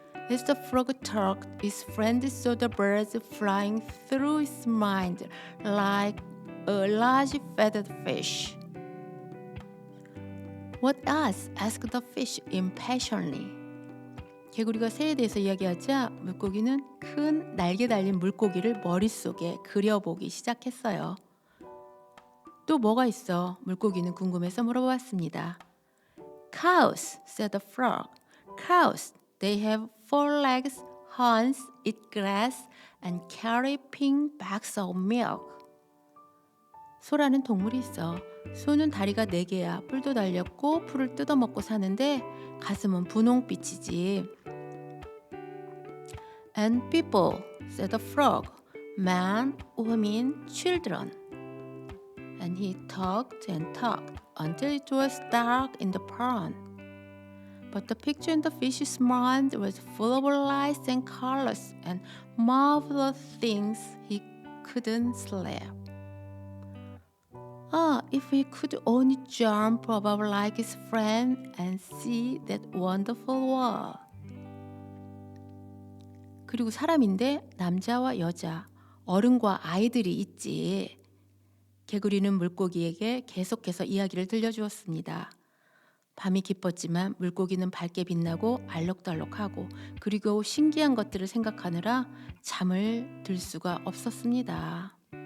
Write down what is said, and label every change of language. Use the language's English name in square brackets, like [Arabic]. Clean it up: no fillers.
[English] As the frog talked, his friend saw the birds flying through his mind like a large feathered fish. What else? asked the fish impatiently. [Korean] 개구리가 새에 대해서 이야기하자 물고기는 큰 날개 달린 물고기를 머릿속에 그려보기 시작했어요. 또 뭐가 있어? 물고기는 궁금해서 물어봤습니다. [English] Cows, said the frog. Cows, they have 4 legs, horns, eat grass, and carry pink bags of milk. [Korean] 소라는 동물이 있어. 소는 다리가 4개야. 뿔도 달렸고 풀을 뜯어먹고 사는데 가슴은 분홍빛이지. [English] And people, said the frog, men, women, children. And he talked and talked until it was dark in the pond. But the picture in the fish's mind was full of lights and colors and marvelous things he couldn't sleep. If he could only jump above like his friend and see that wonderful world. [Korean] 그리고 사람인데 남자와 여자, 어른과 아이들이 있지. 개구리는 물고기에게 계속해서 이야기를 들려주었습니다. 밤이 깊었지만 물고기는 밝게 빛나고 알록달록하고 그리고 신기한 것들을 생각하느라 잠을 들 수가 없었습니다.